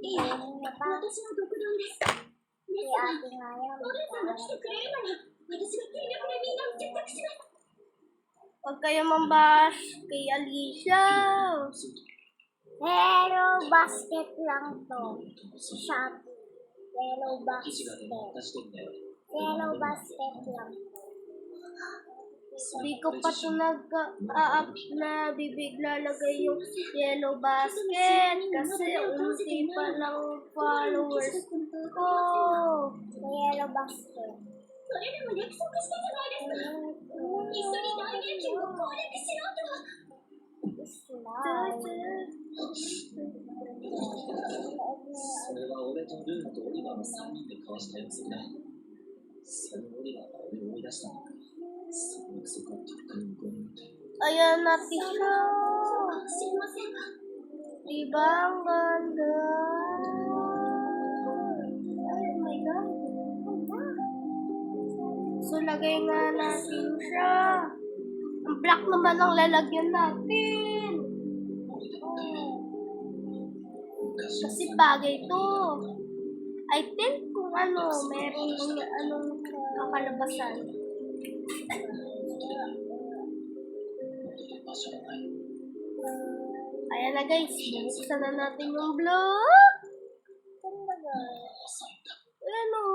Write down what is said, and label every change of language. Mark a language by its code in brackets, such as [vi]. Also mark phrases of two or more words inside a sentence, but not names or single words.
[tl] Ayun na ba? Si ate nga yan. Huwag kayo mambash kay Alicia. [en] Yellow basket [tl] lang to. Shopee. Yellow [ja] 記事が basket. 出してんだよ。 [en] Yellow basket [tl] lang to. Hindi ko pa ito nag-up na lalagay yung [en] yellow basket [tl] kasi unti pa lang followers ko. [en] Yellow basket. [ja] それでも約束したじゃないですか。一緒に大現金を攻略しようと。 Slime. それは俺とルーナとオリバーの3人で交わした約束だ。そのオリバーが俺を追い出したんだ。その約束はとっくに無効になってる。 [tl] Ayan na siya. [ja] 知りませんが、 [tl] Diba ang ganda? [en] Oh my God. [tl] So, lagay nga natin siya. Ang black naman ang lalagyan natin. Kasi bagay to. [en] I think [tl] kung meron anong kakalabasan. Ayan na guys, buksan na natin yung block. Ayan o.